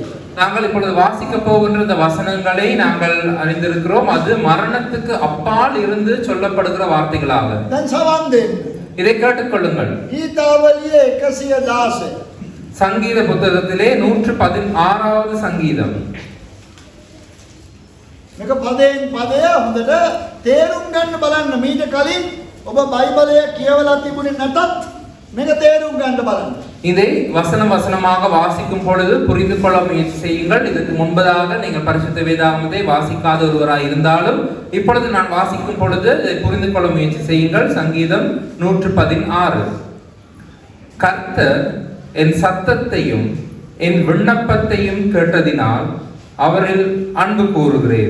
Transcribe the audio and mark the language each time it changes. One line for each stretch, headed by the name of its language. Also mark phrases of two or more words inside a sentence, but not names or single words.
Tamil: நாங்கள் இப்பொழுது வாசிக்க போகின்ற இந்த வசனங்களை நாங்கள் அறிந்திருக்கிறோம். அது மரணத்துக்கு அப்பால் இருந்து சொல்லப்படுகிற வார்த்தைகளாக.
Sinhala: දැන් සවන් දෙන්න.
Tamil: இதை கேட்டுக்கொள்ளுங்கள்.
Sinhala: ගීතාවලියේ 116
Tamil: சங்கீத புத்தகத்திலே 116வது சங்கீதம்.
Sinhala: මේක පදයෙන් පදය හොඳට තේරුම් ගන්න බලන්න. මීට කලින් ඔබ බයිබලය කියවලා තිබුණේ නැතත් මේක තේරුම් ගන්න බලන්න.
Tamil: இதை வசனம் வசனமாக வாசிக்கும் பொழுது புரிந்து கொள்ள முயற்சி செய்யுங்கள். இதற்கு முன்பதாக நீங்கள் பரிசுத்த வேதாகமத்தை வாசிக்காத ஒருவராய் இருந்தாலும் இப்பொழுது நான் வாசிக்கும் பொழுது இதை புரிந்து கொள்ள முயற்சி செய்யுங்கள். சங்கீதம் 116. கர்த்தர் என் சத்தத்தையும் என் விண்ணப்பத்தையும் கேட்டதினால் அவரில் அன்பு கூறுகிறேன்.